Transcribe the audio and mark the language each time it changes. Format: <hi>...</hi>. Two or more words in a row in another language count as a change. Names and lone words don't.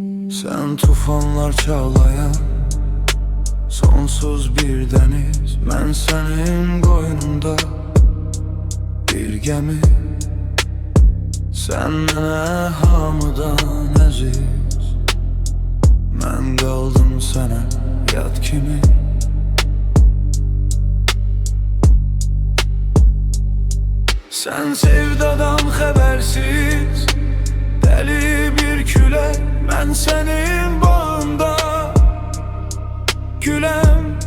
<tr>Sen tufanlar çağlayan sonsuz bir deniz, ben senin qoynunda bir gemi.</tr> <az>Sen mənə hamıdan əziz, mən qaldım sənə yad kimi. Sen sevdadan xəbərsiz, dəli bir külək, mən sənin bağında güləm.</az>